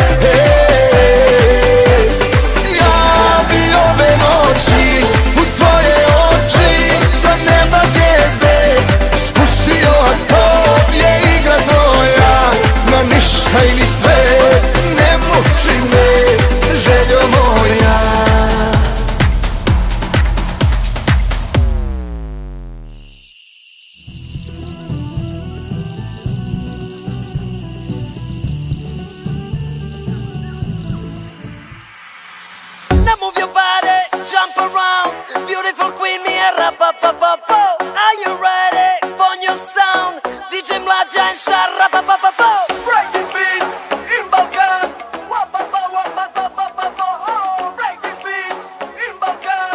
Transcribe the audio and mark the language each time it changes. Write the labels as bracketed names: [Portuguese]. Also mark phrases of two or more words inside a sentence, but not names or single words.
[Serbian] Ja bi ove noći u tvoje oči sa neba zvijezde spustio, a to je igra tvoja, na ništa ili sve. Ne muči me, željo moja. [English] Now move your body, jump around. Beautiful queen, me a rap-a-pa-pa-po. Are you ready for new sound? DJ Mlađa and Sharap-a-pa-pa-po. Break this beat in Balkan. Wap-a-pa-wap-a-pa-pa-pa-po. Oh, break this beat in Balkan.